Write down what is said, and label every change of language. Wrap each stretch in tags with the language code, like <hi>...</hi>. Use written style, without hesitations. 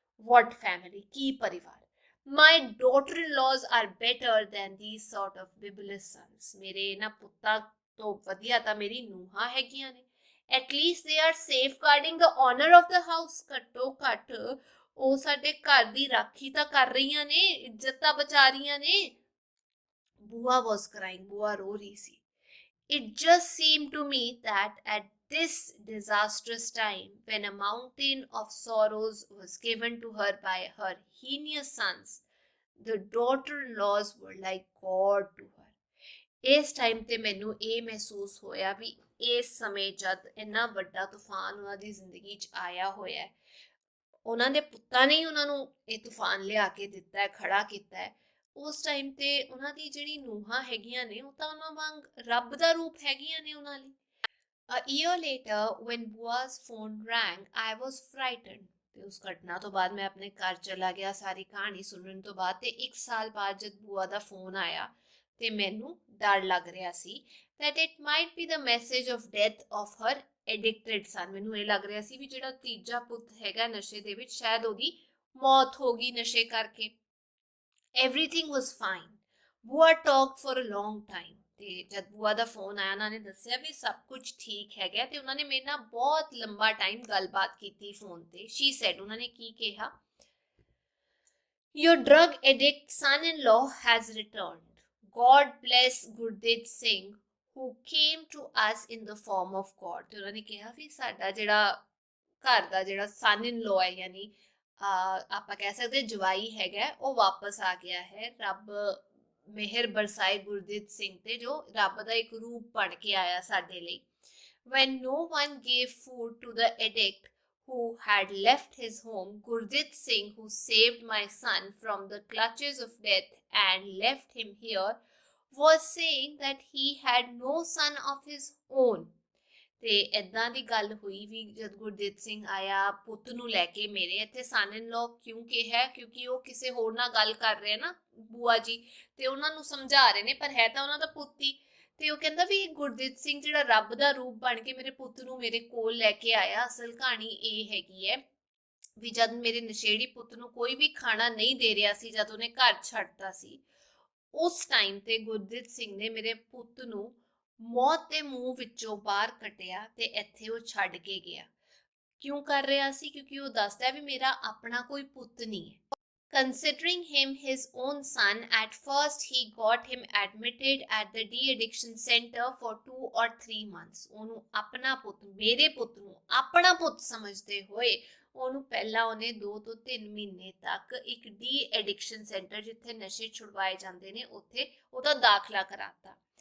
<en>what family,</en> <pa>ਕੀ ਪਰਿਵਾਰ।</pa> <en>my daughter-in-laws are better than these sort of bibulous sons,</en> <pa>ਮੇਰੇ ਇਹਨਾਂ ਪੁੱਤਾਂ ਤੋਂ ਵਧੀਆ ਤਾਂ ਮੇਰੀ ਨੂੰਹਾਂ ਹੈਗੀਆਂ ਨੇ।</pa> <en>at least they are safeguarding the honor of the house,</en> <pa>ਘੱਟੋ ਘੱਟ ਉਹ ਸਾਡੇ ਘਰ ਦੀ ਰਾਖੀ ਤਾਂ ਕਰ ਰਹੀਆਂ ਨੇ, ਇੱਜ਼ਤ ਤਾਂ ਬਚਾ ਰਹੀਆਂ ਨੇ। ਬੂਆ</pa> <en>was crying,</en> <pa>ਬੂਆ ਰੋ ਰਹੀ ਸੀ।</pa> <en>it just seemed to me that at this disastrous time, when a mountain of sorrows was given to her by her heinous sons, the daughter-in-laws were like God to her।</en> <pa>ਇਸ time ਤੇ ਮੈਨੂੰ ਇਹ ਮਹਿਸੂਸ ਹੋਇਆ ਵੀ ਇਸ ਸਮੇਂ ਜਦ ਇੰਨਾ ਵੱਡਾ ਤੂਫਾਨ ਉਹਨਾਂ ਦੀ ਜ਼ਿੰਦਗੀ 'ਚ ਆਇਆ ਹੋਇਆ ਹੈ, ਉਹਨਾਂ ਦੇ ਪੁੱਤਾਂ ਨੇ ਹੀ ਉਹਨਾਂ ਨੂੰ ਇਹ ਤੂਫਾਨ ਲਿਆ ਕੇ ਦਿੱਤਾ ਹੈ, ਖੜਾ ਕੀਤਾ ਹੈ, ਉਸ ਟਾਈਮ ਤੇ ਉਹਨਾਂ ਦੀ ਜਿਹੜੀ ਨੂੰਹਾਂ ਹੈਗੀਆਂ ਨੇ ਉਹ ਤਾਂ ਉਹਨਾਂ ਵਾਂਗ ਰੱਬ ਦਾ ਰੂਪ ਹੈਗੀਆਂ ਨੇ ਉਹਨਾਂ ਲਈ।</pa> <en>A year later, when Bua's phone rang, I was frightened।</en> <pa>ਤੇ ਉਸ ਘਟਨਾ ਤੋਂ ਬਾਅਦ ਮੈਂ ਆਪਣੇ ਘਰ ਚਲਾ ਗਿਆ ਸਾਰੀ ਕਹਾਣੀ ਸੁਣਨ ਤੋਂ ਬਾਅਦ, ਤੇ 1 ਸਾਲ ਬਾਅਦ ਜਦ ਬੂਆ ਦਾ ਫੋਨ ਆਇਆ ਤੇ ਮੈਨੂੰ ਡਰ ਲੱਗ ਰਿਹਾ ਸੀ</pa> <en>that it might be the message of death of her addicted son।</en> <pa>ਮੈਨੂੰ ਇਹ ਲੱਗ ਰਿਹਾ ਸੀ ਵੀ ਜਿਹੜਾ ਤੀਜਾ ਪੁੱਤ ਹੈਗਾ ਨਸ਼ੇ ਦੇ ਵਿੱਚ, ਸ਼ਾਇਦ ਉਹਦੀ ਮੌਤ ਹੋ ਗਈ ਨਸ਼ੇ ਕਰਕੇ।</pa> <en>everything was fine। ਬੂਆ talked for a long time।</en> <pa>ਤੇ ਜਦ ਬੂਆ ਦਾ ਫੋਨ ਆਇਆ, ਉਹਨਾਂ ਨੇ ਦੱਸਿਆ ਵੀ ਸਭ ਕੁਝ ਠੀਕ ਹੈਗਾ, ਤੇ ਉਹਨਾਂ ਨੇ ਮੇਰੇ ਨਾਲ ਬਹੁਤ ਲੰਬਾ ਟਾਈਮ ਗੱਲਬਾਤ ਕੀਤੀ ਫੋਨ ਤੇ।</pa> <en>she said,</en> <pa>ਉਹਨਾਂ ਨੇ ਕੀ ਕਿਹਾ,</pa> <en>your drug addict son-in-law has returned। God bless Gurdeep Singh who came to us in the form of God।</en> <pa>ਤੇ ਉਹਨਾਂ ਨੇ ਕਿਹਾ ਵੀ ਸਾਡਾ ਜਿਹੜਾ ਘਰ ਦਾ ਜਿਹੜਾ son-in-law ਹੈ, ਯਾਨੀ ਆਪਾਂ ਕਹਿ ਸਕਦੇ ਜਵਾਈ ਹੈਗਾ, ਉਹ ਵਾਪਸ ਆ ਗਿਆ ਹੈ। ਰੱਬ ਮਿਹਰ ਬਰਸਾਏ ਗੁਰਦੀਪ ਸਿੰਘ ਤੇ, ਜੋ ਰੱਬ ਦਾ ਇੱਕ ਰੂਪ ਬਣ ਕੇ ਆਇਆ ਸਾਡੇ ਲਈ।</pa> <en>when no one gave food to the addict who had left his home, Gurdeep Singh, who saved my son from the clutches of death and left him here, was saying that he had no son of his own।</en> <pa>ਤੇ ਇਦਾਂ ਦੀ ਗੱਲ ਹੋਈ ਵੀ ਜਦ ਗੁਰਦੀਪ ਸਿੰਘ ਆਇਆ ਪੁੱਤ ਨੂੰ ਲੈ ਕੇ ਮੇਰੇ ਇੱਥੇ son-in-law ਕਿਉਂ ਕਿਹਾ, ਕਿਉਂਕਿ ਉਹ ਕਿਸੇ ਹੋਰ ਨਾਲ ਗੱਲ ਕਰ ਰਹੇ ਨਾ ਬੂਆ ਜੀ, ਤੇ ਉਹਨਾਂ ਨੂੰ ਸਮਝਾ ਰਹੇ ਨੇ, ਪਰ ਹੈ ਤਾਂ ਉਹਨਾਂ ਦਾ ਪੁੱਤ ਹੀ। ਤੇ ਉਹ ਕਹਿੰਦਾ ਵੀ ਗੁਰਦੀਪ ਸਿੰਘ ਜਿਹੜਾ ਰੱਬ ਦਾ ਰੂਪ ਬਣ ਕੇ ਮੇਰੇ ਪੁੱਤ ਨੂੰ ਮੇਰੇ ਕੋਲ ਲੈ ਕੇ ਆਇਆ। ਅਸਲ ਕਹਾਣੀ ਇਹ ਹੈਗੀ ਹੈ ਵੀ ਜਦ ਮੇਰੇ ਨਸ਼ੇੜੀ ਪੁੱਤ ਨੂੰ ਕੋਈ ਵੀ ਖਾਣਾ ਨਹੀਂ ਦੇ ਰਿਹਾ ਸੀ, ਜਦ ਉਹਨੇ ਘਰ ਛੱਡਤਾ ਸੀ, ਉਸ ਟਾਈਮ ਤੇ ਗੁਰਦੀਪ ਸਿੰਘ ਨੇ ਮੇਰੇ ਪੁੱਤ ਨੂੰ ਮੌਤ ਦੇ ਮੂੰਹ ਵਿੱਚੋਂ ਬਾਹਰ ਕੱਢਿਆ ਤੇ ਇੱਥੇ ਉਹ ਛੱਡ ਕੇ ਗਿਆ। ਕਿਉਂ ਕਰ ਰਿਹਾ ਸੀ, ਕਿਉਂਕਿ ਉਹ ਦੱਸਦਾ ਵੀ ਮੇਰਾ ਆਪਣਾ ਕੋਈ ਪੁੱਤ ਨਹੀਂ ਹੈ।</pa> <en>Considering him his own son, at first he got him admitted at the de-addiction center for 2 or 3 months।</en> <pa>ਉਹਨੂੰ ਆਪਣਾ ਪੁੱਤ, ਮੇਰੇ ਪੁੱਤ ਨੂੰ ਆਪਣਾ ਪੁੱਤ ਸਮਝਦੇ ਹੋਏ ਉਹਨੂੰ ਪਹਿਲਾਂ ਉਹਨੇ 2 ਤੋਂ 3 ਮਹੀਨੇ ਤੱਕ ਇੱਕ ਡੀ-ਐਡਿਕਸ਼ਨ ਸੈਂਟਰ, ਜਿੱਥੇ ਨਸ਼ੇ ਛੁਡਵਾਏ ਜਾਂਦੇ ਨੇ, ਉੱਥੇ ਉਹਦਾ ਦਾਖਲਾ ਕਰਾਤਾ।</pa>